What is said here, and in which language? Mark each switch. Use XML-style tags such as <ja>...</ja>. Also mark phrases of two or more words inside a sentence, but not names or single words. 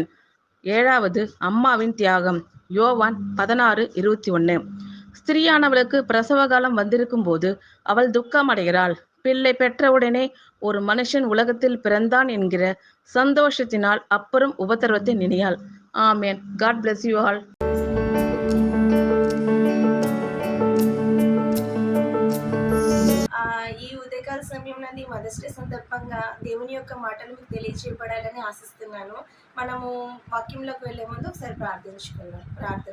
<ta>ஏழாவது, அம்மாவின் தியாகம். யோவான் 16:21. ஸ்திரீயானவளுக்கு பிரசவ காலம் வந்திருக்கும் போது அவள் துக்கம் அடைகிறாள். பிள்ளை பெற்றவுடனே ஒரு மனுஷன் உலகத்தில் பிறந்தான் என்கிற சந்தோஷத்தினால் அப்புறம் உபத்திரவத்தை நினையாள். ஆமேன்.</ta> <en>God bless you all.</en> <te>ఈ ఉదయకాల సమయంలో</te> <en>Mother's Day</en> <te>సందర్భంగా దేవుని యొక్క మాటలు మీకు తెలియజేయబడాలని ఆశిస్తున్నాను. మనము వాక్యంలోకి వెళ్ళే ముందు ఒకసారి ప్రార్థించుకుందాం.</te>